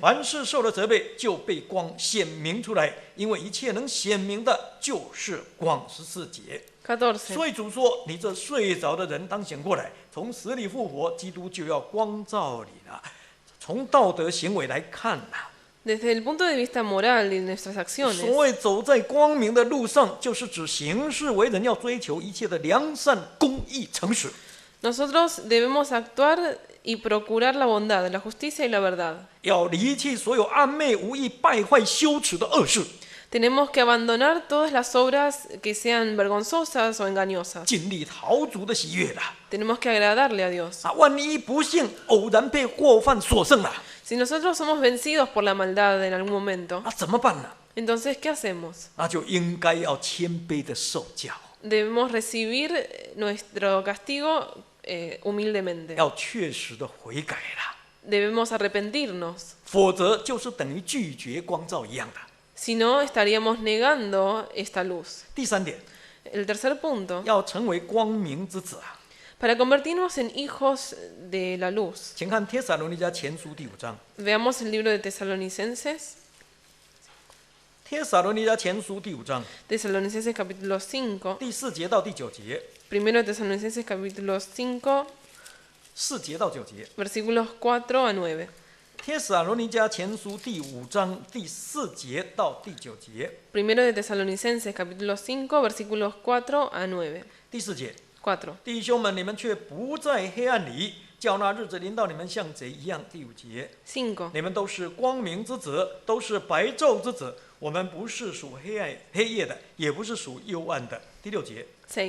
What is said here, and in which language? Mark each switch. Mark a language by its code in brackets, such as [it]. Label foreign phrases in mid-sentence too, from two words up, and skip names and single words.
[zh] 凡事受了责备，就被光显明出来，因为一切能显明的，就是光。14节。 [es] 14. [zh] 所以主说：“你这睡着的人，当醒过来，从死里复活，基督就要光照你了。” 从道德行为来看呐， [es] Desde el punto de vista moral de nuestras [zh] 所 [es] acciones, [zh] 谓走在光明的路上，就是指行事为人要追求一切的良善、公义、诚实。 [es] nosotros debemos actuar y procurar la bondad, la justicia y la verdad. [zh] 要离弃所有暗昧、无益、败坏、羞耻的恶事， [es] Tenemos que abandonar todas las obras que sean vergonzosas o engañosas. [zh] 尽力讨主的喜悦啦。 [es] Tenemos que agradarle a Dios. [zh] 万一不幸偶然被过犯所胜了， [es] Si nosotros somos vencidos por la maldad en algún momento, [zh] 怎么办呢？ [es] entonces, ¿qué hacemos? [zh] 那就应该要谦卑的受教， [es] Debemos recibir nuestro castigo humildemente. [zh] 要确实的悔改啦， [es] Debemos arrepentirnos. [zh] 否则就是等于拒绝光照一样的。 [es] Si no, estaríamos negando esta luz. [zh] 第3点， [es] El tercer punto, [zh] 要成为光明之子啊， [es] para convertirnos en hijos de la luz. [zh] 请看帖撒罗尼迦前书第5章。 [es] Veamos el libro de Tesalonicenses, [zh] 帖撒罗尼迦前书第5章 [es] Tesalonicenses capítulo 5, [zh] 第4节到第9节， [es] primero de Tesalonicenses capítulo 5, [zh] 4 节到9节。 [es] versículos 4 a 9. [zh] 帖撒罗尼迦前书第5章第4节到第9节。 [es] Primero de Tesalonicenses capítulo 5, versículos 4 a 9. [zh] 第4节， [es] 4. [zh] 弟兄们，你们却不在黑暗里，叫那日子临到你们像贼一样。第5节， [es] 5. [zh] 你们都是光明之子，都是白昼之子。我们不是属黑夜的，也不是属幽暗的。第6节， [es] 6.